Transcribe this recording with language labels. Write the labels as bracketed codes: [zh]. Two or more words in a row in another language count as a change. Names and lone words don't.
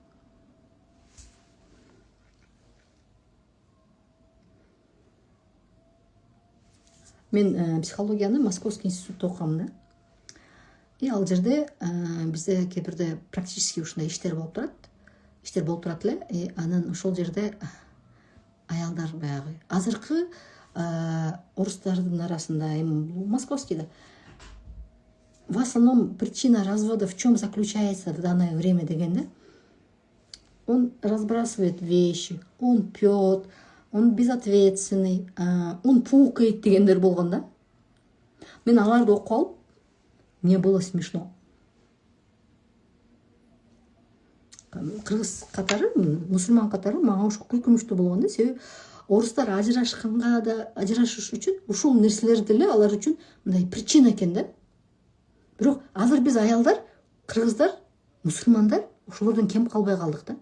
[ky] Мен психологияны Московский институтта окугам да. Ал жерде бизде кээ бирде практически ушундай иштер болуп турат эле. Анан ошол жерде аялдар баягы азыркы орустардын арасында, Московскийда, [ru] в основном причина развода в чем заключается в данное время дегенде, он разбрасывает вещи, он пьет, он безответственный, он пукает [ky] дегендер болгон да. Мен аларды окуп алып, [ru] мне было смешно. [ky] Кыргыз катары, мусулман катары мага ошо күлкүнүчтүү болгон да. Себеби орустар ажырашканга да, ажырашыш үчүн ушул нерселер деле алар үчүн мындай причина экен да. Бирок азыр биз аялдар, кыргыздар, мусулмандар ошолордон кем калбай калдык да.